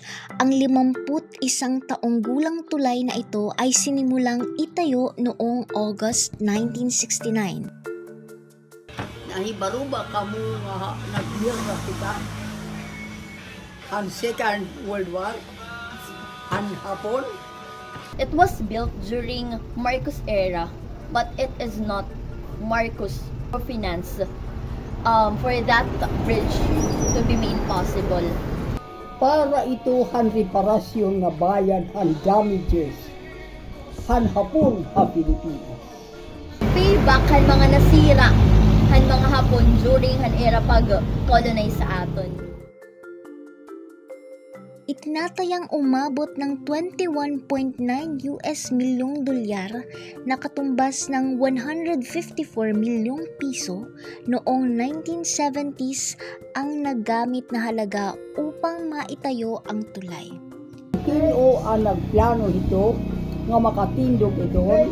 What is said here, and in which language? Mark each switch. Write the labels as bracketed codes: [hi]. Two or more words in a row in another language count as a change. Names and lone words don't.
[tl] Ang 51 taong gulang tulay na ito ay sinimulang itayo noong August 1969. [war] Ani baruba kamu nga nagbira kita. Ang Second World War, ang Hapon. [en] It was built during Marcos era, but it is not Marcos finance for that bridge to be made possible. [war] Para ito han reparasyon nga bayad han damages han Hapon ha Pilipinas. Payback han mga nasira han mga Hapon during han era pag-colonize sa aton. [tl] Itinatayang umabot ng 21.9 US milyong dolyar na katumbas ng 154 milyong piso noong 1970s ang nagamit na halaga upang maitayo ang tulay. [war] Sino ang nagplano ito nga makatindog ito?